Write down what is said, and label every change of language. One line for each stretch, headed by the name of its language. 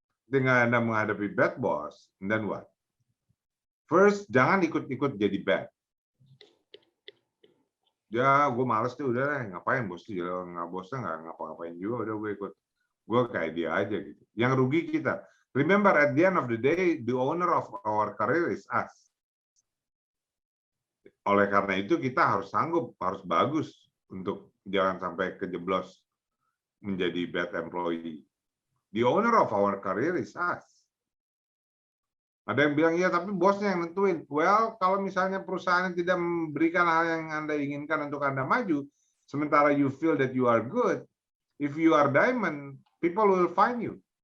Indonesian: Ketika Anda menghadapi bad boss,
English: and then what? First,
Indonesian: jangan ikut-ikut jadi bad. Ya, gue males tuh, udah deh, ngapain bosnya, nggak ngapa-ngapain juga, udah gue ikut. Gue kayak dia aja gitu. Yang rugi kita.
English: Remember, at the end of the day, the owner of our career is us.
Indonesian: Oleh karena itu, kita harus sanggup, harus bagus untuk jangan sampai kejeblos menjadi bad employee.
English: The owner of our career is us.
Indonesian: Ada yang bilang, ya tapi bosnya yang nentuin. Well, kalau misalnya perusahaan tidak memberikan hal yang Anda inginkan untuk Anda maju, sementara
English: you feel that you are good, if you are diamond, people will find you.